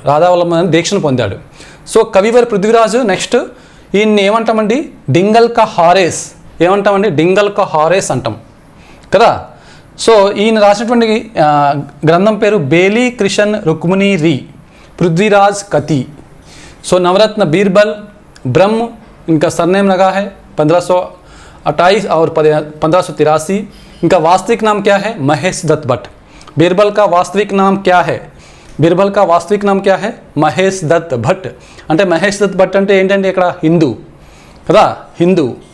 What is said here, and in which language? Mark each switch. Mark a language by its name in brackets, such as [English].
[Telugu] రాధావల్లభ్ దీక్షను పొందాడు. So కవివర్ Prithviraj next. ఈయన్ని ఏమంటామండి? డింగల్ కా హారేస్. ఏమంటామండి? డింగల్ కా హారేస్ అంటాం కదా. సో ఈయన రాసినటువంటి గ్రంథం పేరు బేలీ కృషన్ రుక్మిణి రీ పృథ్వీరాజ్ కతి. [Hindi] సో నవరత్న బీర్బల్, ब्रह्म इनका सरनेम लगा है 1528 और 1583. इनका वास्तविक नाम क्या है? महेश दत्त भट्ट. बीरबल का वास्तविक नाम क्या है? बीरबल का वास्तविक नाम क्या है? महेश दत्त भट्ट. [Telugu] అంటే మహేష్ దత్ భట్ అంటే ఏంటంటే ఇక్కడ హిందూ కదా, హిందూ.